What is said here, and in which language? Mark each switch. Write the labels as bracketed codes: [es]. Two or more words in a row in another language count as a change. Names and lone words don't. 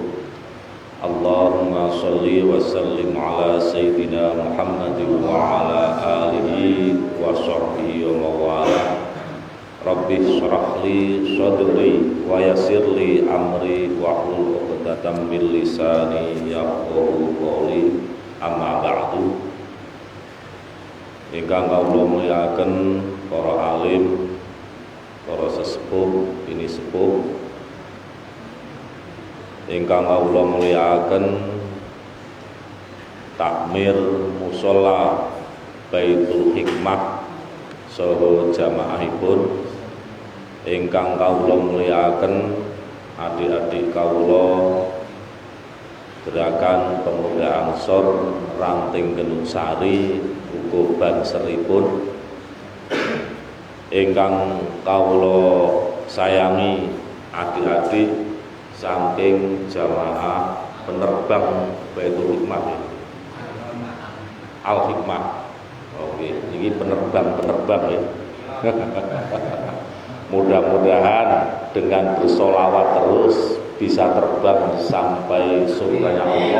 [ar] اللهم صل وسلم على سيدنا محمد وعلى آله وصحبه ومولاه. رب اشرح لي صدري ويسر لي أمري واحلل عقدة من لساني يفقهوا قولي. أما بعد. [jv] Ingkang kawula mulyakaken para alim, para sesepuh, bini sepuh, ingkang kawula mulyakaken takmir mushola Baitul Hikmah saha jamaahipun, ingkang kawula mulyakaken adik-adik kawula Gerakan Pemuda Ansor Ranting Gunungsari uga banseripun, ingkang kawula sayangi adik-adik saking jamaah penerbang Baitul Hikmah, Al Hikmah. [id] Oke, ini penerbang ya. Mudah-mudahan dengan bersolawat terus bisa terbang sampai surganya Allah.